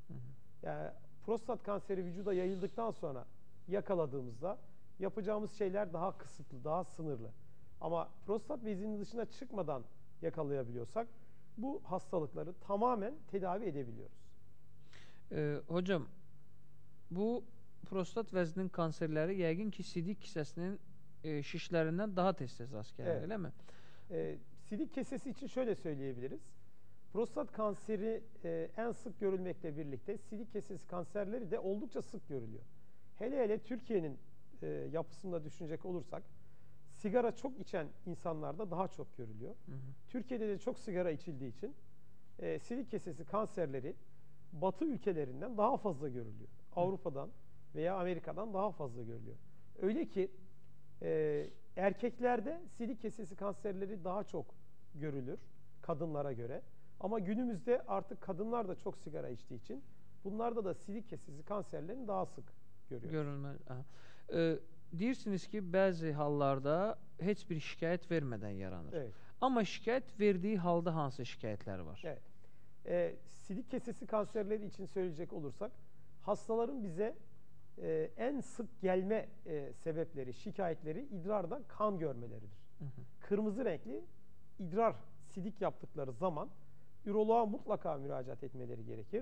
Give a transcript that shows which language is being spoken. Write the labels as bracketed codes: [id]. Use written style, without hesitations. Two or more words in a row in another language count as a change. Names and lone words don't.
[tr] Yani prostat kanseri vücuda yayıldıktan sonra yakaladığımızda yapacağımız şeyler daha kısıtlı, daha sınırlı. Ama prostat bezinin dışına çıkmadan yakalayabiliyorsak bu hastalıkları tamamen tedavi edebiliyoruz. [az] Hocam, bu prostat vəzninin kanserləri yəqin ki, sidik kisəsinin şişlərindən daha tez-tez rast gəlir, [tr] Evet. [az] elə mi? [tr] Sidik kesesi için şöyle söyleyebiliriz. Prostat kanseri en sık görülmekle birlikte sidik kesesi kanserleri de oldukça sık görülüyor. Hele hele Türkiye'nin yapısında düşünecek olursak sigara çok içen insanlarda daha çok görülüyor. Türkiye'de de çok sigara içildiği için sidik kesesi kanserleri Batı ülkelerinden daha fazla görülüyor. Avrupa'dan veya Amerika'dan daha fazla görülüyor. Öyle ki erkeklerde sidik kesesi kanserleri daha çok görülür kadınlara göre. Ama günümüzde artık kadınlar da çok sigara içtiği için bunlarda da sidik kesesi kanserlerini daha sık görüyoruz. [az] Görülməli. Deyirsiniz ki, bəzi hallarda heç bir şikayət vermədən yaranır. [tr] Evet. [az] Amma şikayət verdiği halda hansı şikayətlər var? [tr] Evet. Sidik kesesi kanserleri için söyleyecek olursak hastaların bize en sık gelme sebepleri, şikayetleri idrarda kan görmeleridir. Kırmızı renkli idrar sidik yaptıkları zaman üroloğa mutlaka müracaat etmeleri gerekir.